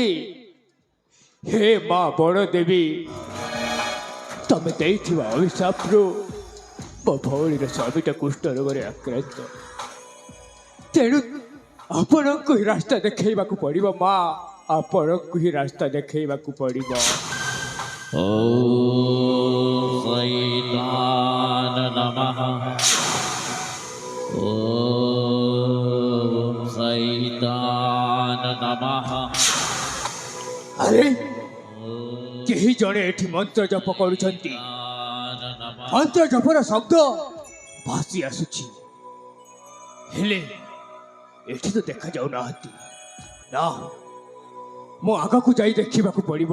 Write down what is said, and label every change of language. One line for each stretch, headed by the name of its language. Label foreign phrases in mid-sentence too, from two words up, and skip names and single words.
Odia: ହେ ମା ବଡ଼ ଦେବୀ, ତମେ ଦେଇଥିବା ଅଭିଶାପରୁ ମୋ ଭଉଣୀର ସ୍ୱାମୀଟା କୁଷ୍ଠ ରୋଗରେ ଆକ୍ରାନ୍ତ। ତେଣୁ ଆପଣଙ୍କୁ ହିଁ ରାସ୍ତା ଦେଖେଇବାକୁ ପଡ଼ିବ ମା, ଆପଣଙ୍କୁ ହିଁ ରାସ୍ତା ଦେଖେଇବାକୁ ପଡ଼ିବ।
Sanskrit: ॐ शैतान नमः। ॐ शैतान नमः।
Odia: ଆରେ କେହି ଜଣେ ଏଠି ମନ୍ତ୍ର ଜପ କରୁଛନ୍ତି। ମନ୍ତ୍ର ଜପର ଶବ୍ଦ ଭାସି ଆସୁଛି। ହେଲେ ଏଠି ତ ଦେଖାଯାଉନାହାନ୍ତି। ନା, ମୁଁ ଆଗକୁ ଯାଇ ଦେଖିବାକୁ ପଡ଼ିବ।